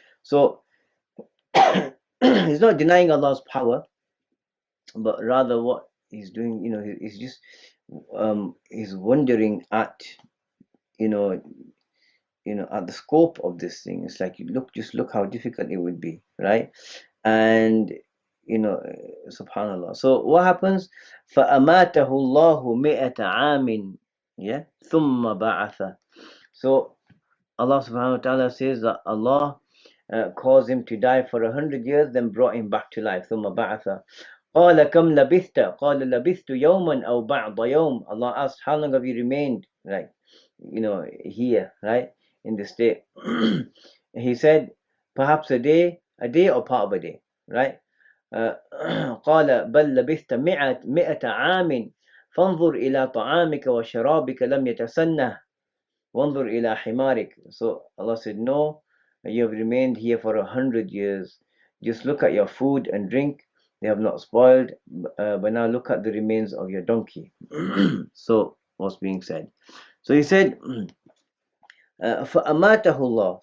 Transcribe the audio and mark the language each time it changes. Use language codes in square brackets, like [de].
[en] So he's not denying Allah's power, but rather what he's doing, he's just he's wondering at at the scope of this thing. It's like just look how difficult it would be, right? And subhanallah. So what happens? [ar] فَأَمَاتَهُ اللَّهُ مِئَةَ عَامٍ, [en] yeah, [ar] ثُمَّ بَعَثَ. [en] So Allah subhanahu wa ta'ala says that Allah caused him to die for 100 years, then brought him back to life. [ar] ثُمَّ بَعَثَ. قَالَ كَمْ لَبِثْتَ قَالَ لَبِثْتُ يَوْمًا أَوْ بَعْضَ يَوْمٍ. [en] Allah asked, how long have you remained, like here, right, in the state? He said, perhaps a day or part of a day, right? [ar] قال بل لبثت مئة عام فانظر إلى طعامك وشرابك لم يتسنه وانظر إلى حمارك. [en] So Allah said, no, you have remained here for 100 years. Just look at your food and drink, they have not spoiled, but now look at the remains of your donkey. So what's being said? So he said, [ar] فَأَمَاتَهُ اللَّهُ.